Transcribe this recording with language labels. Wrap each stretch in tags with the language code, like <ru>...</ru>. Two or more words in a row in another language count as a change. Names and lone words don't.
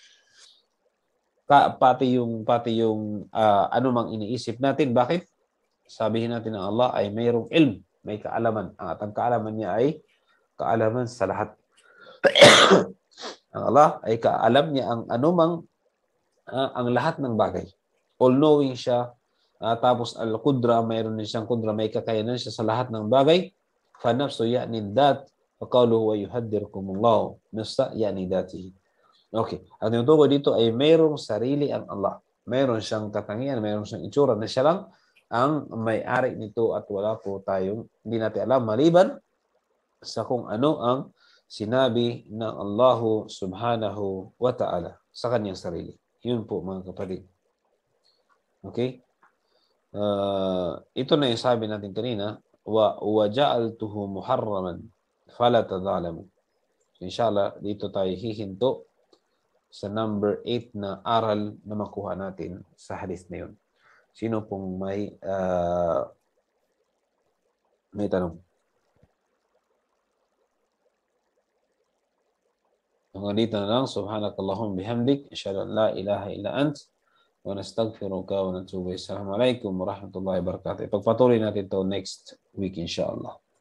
<tl>Pati yung anumang iniisip natin. Bakit? Sabihin natin ng Allah ay mayroong ilm, may kaalaman. At ang kaalaman niya ay kaalaman sa lahat. Ang Allah ay kaalam niya ang anumang ang lahat ng bagay. All-knowing siya. Tapos al-qudra, mayroon din siyang qudra, may kakayanan siya sa lahat ng bagay.</tl> <ar>فَنَفْسُ يَعْنِي الذَّاتِ فَقَوْلُهُ وَيُحَدِّرْكُمُ اللَّهُ نَفْسَ يَعْنِي ذَاتِهِ.</ar> <tl>Okay. Ang tinutukoy dito ay mayroong sarili ang Allah. Mayroon siyang katangian, mayroon siyang itsura na siya lang ang may-ari nito at wala po tayong hindi natin alam maliban sa kung ano ang sinabi ng Allah</tl> <ar>سبحانه وتعالى</ar> <tl>sa kanyang sarili. Yun po mga kapatid. Okay? Ito na yung sabi natin kanina,</tl> <ar>وجعلته محرما فلا تظالموا.</ar> <tl>So inshallah dito tayo hihinto sa number 8 na aral na makuha natin sa hadith na yun. Sino pong may tanong? Hanggang dito na lang.</tl> <ar>سبحانك اللهم وبحمدك، أشهد أن لا إله إلا أنت، ونستغفرك ونتوب إليك. السلام عليكم ورحمة الله وبركاته.</ar> <tl>Ipagpatuloy natin to</tl> <en>next week</en> <tl>inshallah.</tl>